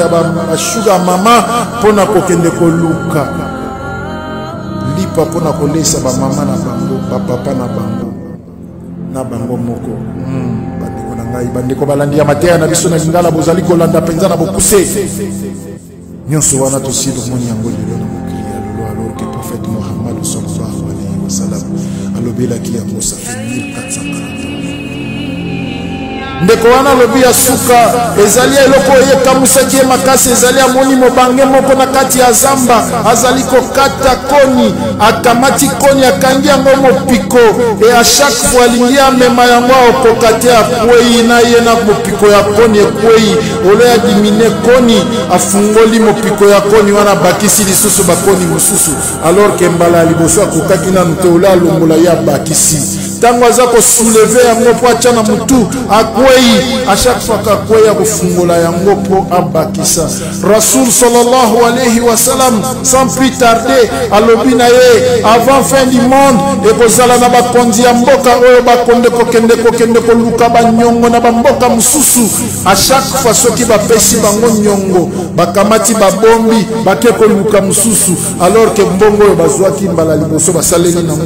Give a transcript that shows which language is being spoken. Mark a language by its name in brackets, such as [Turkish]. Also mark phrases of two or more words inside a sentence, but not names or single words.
[Lingala] ya bashuga mama pona kokende koluka lipa pona kolesa ba mama na bango ba papa na bango moko bandeko na ngai bandeko balandi ya mateya na biso na lingala bozali kolanda penza na bokuse nyonso wana tosilo moni yango lelo na mokili ya lelo [French] alors que prophète [Lingala] Mohammed [Arabic] صلى الله عليه وسلم [Lingala] alobelaki yango [French] ça fait [Lingala] 1440 ndeko wana lobi ya suka ezali eloko yekamusaki ye makasi ezali amoni mobange moko na kati ya zamba azali kokata koni akamati koni akangi yango mopiko e [French] a chaque fois [Lingala] alingi amema yango okokate akwei na ye na mopiko ya koni ekwei olo ya dimine koni afungoli mopiko ya koni wana bakisi lisusu bakoni mosusu [French] alors que [Lingala] mbala ya liboso akokaki nanu te ola alongola ye abakisi tango aza kosouleve yango po atya na mutu akwei [French] a chaque fois [Lingala] kakwei ya kofungola yango po abakisa [Arabic] رسول صلى الله عليه وسلم [French] sans plus tarder [Lingala] alobi na ye [French] avant fin du monde [Lingala] ekozala na bakonzi ya mboka oyo bakonde kokende koluka banyongo na bamboka mosusu [French] a chaque fois [Lingala] soki bapesi bango nyongo bakamati babombi bake koluka mosusu [French] alors que [Lingala] mbongo oyo bazwaki mbala liboso basaleli nango